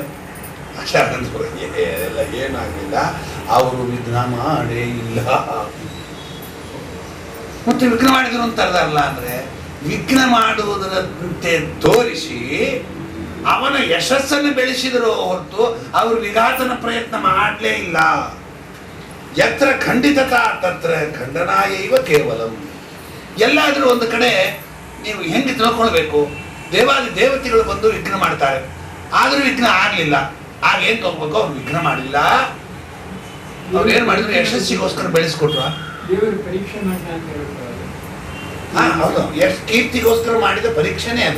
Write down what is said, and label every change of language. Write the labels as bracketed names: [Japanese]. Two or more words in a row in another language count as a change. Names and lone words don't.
[Kannada] ಆಚಾರ್ಯರು ಎಲ್ಲ ಏನಾಗಲಿಲ್ಲ, ಅವರು ವಿಘ್ನ ಮಾಡೇ ಇಲ್ಲ. ಮತ್ತೆ ವಿಘ್ನ ಮಾಡಿದ್ರು ಅಂತ ಅರ್ಧಲ್ಲ ಅಂದ್ರೆ, ವಿಘ್ನ ಮಾಡುವುದರಂತೆ ತೋರಿಸಿ ಅವನ ಯಶಸ್ಸನ್ನು ಬೆಳೆಸಿದರು ಹೊರತು ಅವರು ವಿಘಾತನ ಪ್ರಯತ್ನ ಮಾಡಲೇ ಇಲ್ಲ. [Sanskrit] ಯತ್ರ ಖಂಡಿತತಾ ತತ್ರ ಖಂಡನಾಯೈವ ಕೇವಲಂ. [Kannada] ಎಲ್ಲಾದರೂ ಒಂದು ಕಡೆ ನೀವು ಹೆಂಗೆ ತಿಳ್ಕೊಳ್ಬೇಕು, ದೇವಾದಿ ದೇವತೆಗಳು ಬಂದು ವಿಘ್ನ ಮಾಡ್ತಾರೆ, ಆದರೂ ವಿಘ್ನ ಆಗಲಿಲ್ಲ. ಆಗ ಏನು ತಗೋಬೇಕು, ಅವ್ರು ವಿಘ್ನ ಮಾಡಿಲ್ಲ, ಅವ್ರು ಏನು ಮಾಡಿದ್ರು ಯಶಸ್ಸಿಗೋಸ್ಕರ ಬೆಳೆಸ್ಕೊಟ್ರು. ಹಾ ಹೌದು, ಎಷ್ಟು ಕೀರ್ತಿಗೋಸ್ಕರ ಮಾಡಿದ ಪರೀಕ್ಷೆನೇ ಅದು.